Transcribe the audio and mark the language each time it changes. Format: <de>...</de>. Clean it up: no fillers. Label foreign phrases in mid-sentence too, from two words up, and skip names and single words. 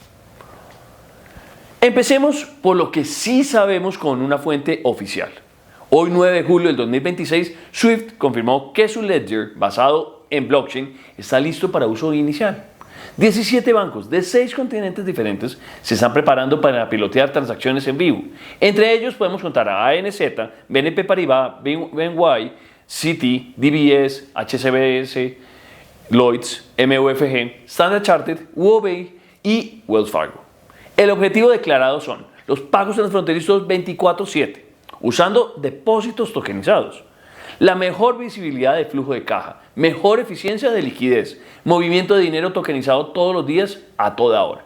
<es>Empecemos por lo que sí sabemos con una fuente oficial. Hoy 9 de julio del 2026, Swift confirmó que su ledger basado en blockchain está listo para uso inicial. 17 bancos de 6 continentes diferentes se están preparando para pilotear transacciones en vivo. Entre ellos podemos contar a ANZ, BNP Paribas, BNY, Citi, DBS, HSBC, Lloyds, MUFG, Standard Chartered, UOB y Wells Fargo. El objetivo declarado son los pagos transfronterizos 24/7, usando depósitos tokenizados, la mejor visibilidad de flujo de caja, mejor eficiencia de liquidez, movimiento de dinero tokenizado todos los días a toda hora.</es>